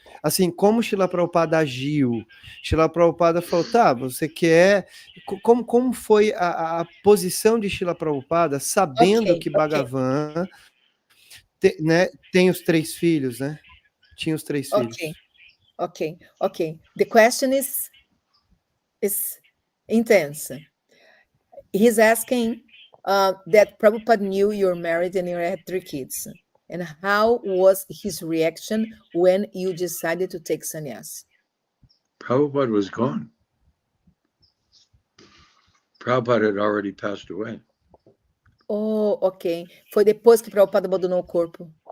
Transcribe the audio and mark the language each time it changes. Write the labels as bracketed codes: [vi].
[pt] Assim, como Srila Prabhupada agiu? Srila Prabhupada falou, tá, você quer... Como foi a posição de Srila Prabhupada, sabendo que Bhagavan né, tem os 3 filhos, né? Tinha os 3 filhos. [en] Okay. The question is intense. He's asking that Prabhupada knew you're married and you had 3 kids. And how was his reaction when you decided to take sannyas? Prabhupada was gone. Prabhupada had already passed away. Oh, ok. [pt] Foi depois que Prabhupada abandonou o corpo.